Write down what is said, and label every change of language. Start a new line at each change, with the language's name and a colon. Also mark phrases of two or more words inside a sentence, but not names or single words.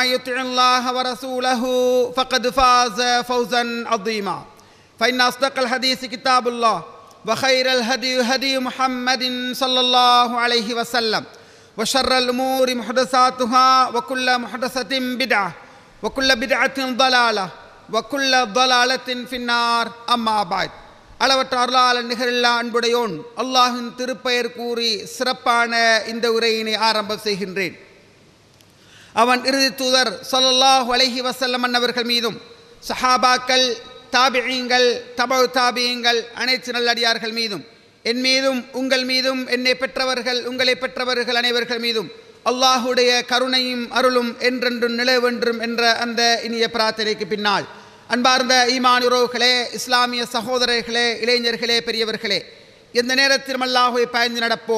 Arabic: يطع الله ورسوله فقد فاز فوزا عظيما فإن أصدق الحديث كتاب الله وخير الهدي هدي محمد صلى الله عليه وسلم وشر الأمور محدثاتها وكل محدثة بدعة وكل بدعة ضلالة وكل ضلالة في النار أما بعد
Tamil: அளவற்ற அருளாளன் நிகரில்லா அன்புடையோன் அல்லாஹின் திருப்பெயர் கூறி சிறப்பான இந்த உரையினை ஆரம்பம் செய்கின்றேன். அவன் இறுதி தூதர்
Arabic: صلى الله عليه وسلم
Tamil: அவர்கள் மீதும் சஹாபாக்கள், தாபிஈங்கள், தபஉ தாபிஈங்கள், அனைத்து நல்லடியார்கள் மீதும் என் மீதும் உங்கள் மீதும் என்னை பெற்றவர்கள் உங்களை பெற்றவர்கள் அனைவர்கள் மீதும் அல்லாஹுடைய கருணையும் அருளும் என்றென்றும் நிலவென்றும் என்ற அந்த இனிய பிரார்த்தனைக்கு பின்னால், அன்பார்ந்த ஈமான் உறவுகளே, இஸ்லாமிய சகோதரர்களே, இளைஞர்களே, பெரியவர்களே, எந்த நேரத்திலும் அல்லாஹ்வை பயந்து நடப்போம்.